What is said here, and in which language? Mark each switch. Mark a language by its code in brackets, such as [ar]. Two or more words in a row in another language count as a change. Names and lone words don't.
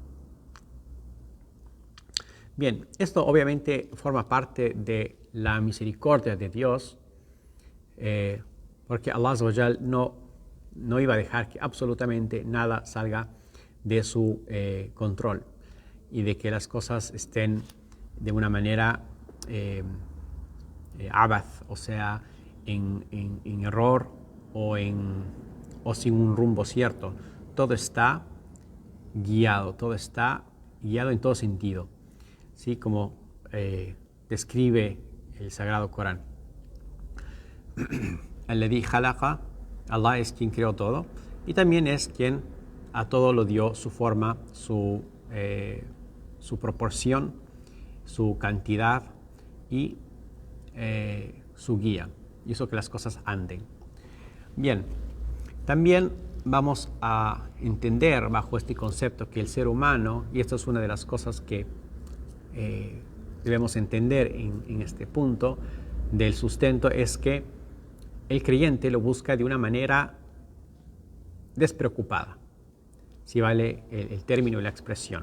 [es] Bien, esto obviamente forma parte de la misericordia de Dios, porque Allah [ar] عز وجل [es] no iba a dejar que absolutamente nada salga de su control y de que las cosas estén de una manera abath, o sea, en error o sin un rumbo cierto. Todo está guiado en todo sentido, ¿sí? Como describe el Sagrado Corán. [ar] الذي خلق, [es] Allah es quien creó todo y también es quien a todo lo dio su forma, su proporción, su cantidad y su guía. Hizo que las cosas anden. Bien, También vamos a entender bajo este concepto que el ser humano, y esto es una de las cosas que debemos entender en este punto del sustento, es que el creyente lo busca de una manera despreocupada, si vale el término y la expresión.